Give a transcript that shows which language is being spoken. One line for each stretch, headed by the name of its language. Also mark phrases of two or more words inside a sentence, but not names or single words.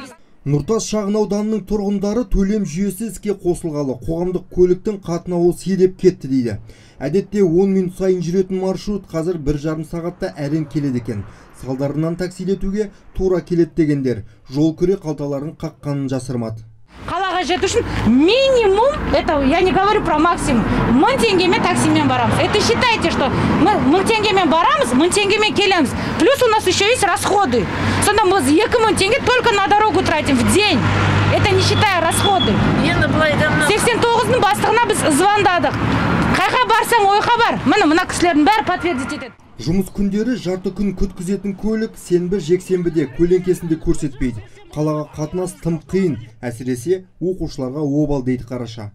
Kazakh: Нұртас шағын ауданының тұрғындары төлем жүйесі іске қосылғалы қоғамдық көліктің қатынауы сиреп кетті дейді. Әдетте 10 минут сайын жүретін маршрут қазір 1,5 сағатта әрең келеді екен. Салдарынан таксилетуге тура келеді дегендер жол күре қалталарын қаққанын жасырмады. Қалаға жету үшін минимум,
Russian: это я не говорю про максимум,
Kazakh: 1000 теңгемен таксимен барамыз.
Russian: Это считайте, что мы 1000
Kazakh: теңгемен барамыз,
Russian: 1000
Kazakh: теңгемен келеміз.
Russian: Плюс у нас еще есть расходы. Сонда мы 2000 теңге только на дорогу тратим в день. Это не считая расходы.
Kazakh: 89-ның бастығына біз звондадық. Қайға барсаң ойға бар. Мына кісілердің бәрі подтвердить етеді. Жұмыс күндері жарты күн күткізетін көлік сенбі жексенбіде көлеңкесінде көрсетпейді. Қалаға қатынас тым қиын, әсіресе оқушыларға обал дейді Қараша.